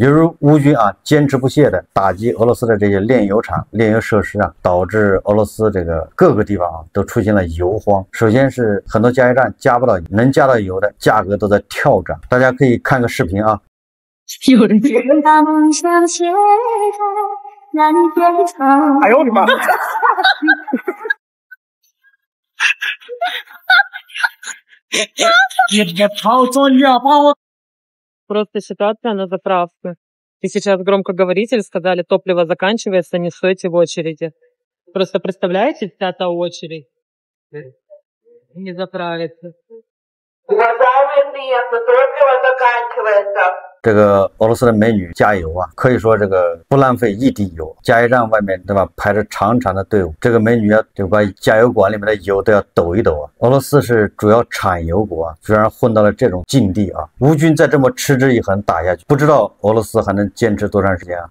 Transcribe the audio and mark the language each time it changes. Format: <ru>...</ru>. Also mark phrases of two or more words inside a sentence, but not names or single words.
<zh>犹如乌军啊坚持不懈的打击俄罗斯的这些炼油厂、炼油设施啊，导致俄罗斯这个各个地方啊都出现了油荒。首先是很多加油站加不到，能加到油的价格都在跳涨。大家可以看个视频啊。有人把梦想写在蓝天上。哎呦我的妈！</zh> <ru>Просто ситуация на заправке. И сейчас громкоговоритель сказали, топливо заканчивается, не стойте в очереди. Просто представляете, вся та очередь не заправится. Уважаемые клиенты, топливо заканчивается.</ru> <zh>这个俄罗斯的美女加油啊，可以说这个不浪费一滴油，加油站外面对吧，排着长长的队伍，这个美女要就把加油管里面的油都要抖一抖啊。俄罗斯是主要产油国啊，居然混到了这种境地啊！乌军再这么持之以恒打下去，不知道俄罗斯还能坚持多长时间啊？</zh>